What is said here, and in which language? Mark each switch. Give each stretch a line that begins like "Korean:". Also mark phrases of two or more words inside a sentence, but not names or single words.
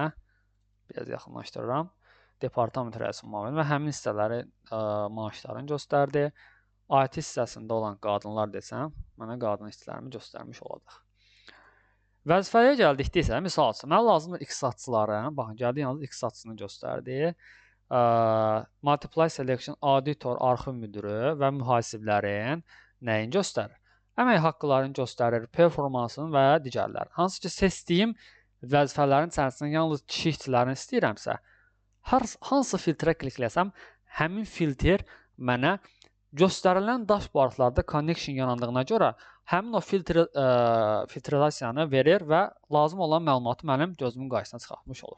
Azerbaijani: Biraz yaxınlaşdırıram. Departament rəisi müavini və həmin hissələri maaşlarını göstərdi. IT hissəsində olan qadınlar desəm, mənə qadın işçilərimi göstərmiş olacaq. Vəzifəyə gəldikdə isə, misal üçün, mənə lazımdır iqtisadçıların, baxın, gəldi yalnız iqtisadçısını göstərdi.
English: Multiply Selection auditor,
Azerbaijani: arxiv müdürü və mühasiblərin nəyin göstərir? Əmək haqqılarını göstərir, performansını və digərləri. Hansı ki, seçdiyim vəzifələrin içərisində yalnız kişi işçilərini istəyirəmsə, hansı filtrə klikləsəm, həmin filtr mənə göstərilən dashboardlarda connection yanandığına görə həmin o filtrasiyanı verir və lazım olan məlumatı mənim gözümün qarşısına çıxartmış olur.